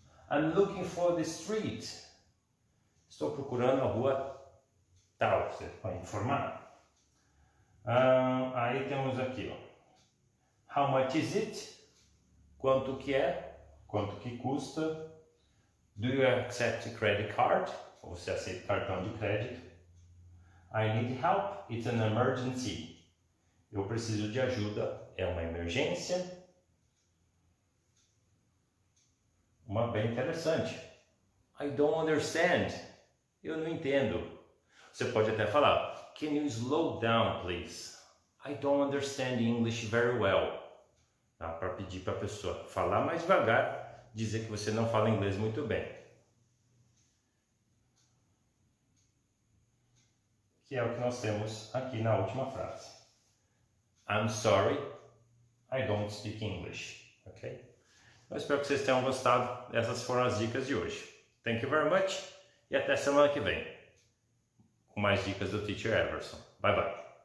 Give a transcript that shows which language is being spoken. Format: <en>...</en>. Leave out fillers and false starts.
<en>I'm looking for the street.</en> <pt>Estou procurando a rua tal, você pode informar. Aí temos aqui,</pt> <en>How much is it?</en> <pt>Quanto que é? Quanto que custa?</pt> <en>Do you accept credit card?</en> <pt>Você aceita cartão de crédito?</pt> <en>I need help. It's an emergency.</en> <pt>Eu preciso de ajuda. É uma emergência. Uma bem interessante.</pt> <en>I don't understand.</en> <pt>Eu não entendo. Você pode até falar,</pt> <en>can you slow down, please? I don't understand English very well.</en> <pt>Para pedir para a pessoa falar mais devagar, dizer que você não fala inglês muito bem. Que é o que nós temos aqui na última frase.</pt> <en>I'm sorry, I don't speak English. Ok?</en> <pt>Eu espero que vocês tenham gostado. Essas foram as dicas de hoje.</pt> <en>Thank you very much</en> <pt>e até semana que vem com mais dicas do Teacher Everson.</pt> <en>Bye bye.</en>